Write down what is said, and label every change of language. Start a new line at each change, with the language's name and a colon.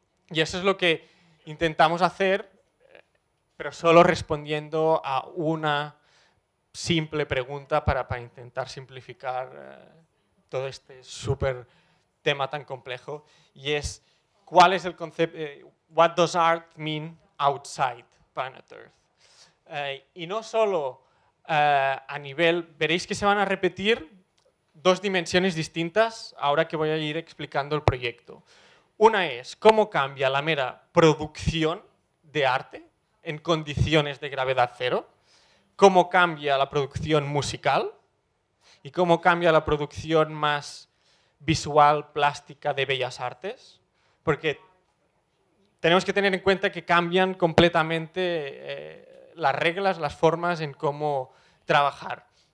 Spanish: Y eso es lo que intentamos hacer, pero solo respondiendo a una simple pregunta para intentar simplificar todo este súper tema tan complejo, y es ¿cuál es el concepto?
English: What does art mean outside planet Earth?
Spanish: Y no solo a nivel, veréis que se van a repetir dos dimensiones distintas ahora que voy a ir explicando el proyecto. Una es cómo cambia la mera producción de arte en condiciones de gravedad cero, cómo cambia la producción musical y cómo cambia la producción más visual, plástica de bellas artes, porque tenemos que tener en cuenta que cambian completamente las reglas, las formas en cómo trabajar.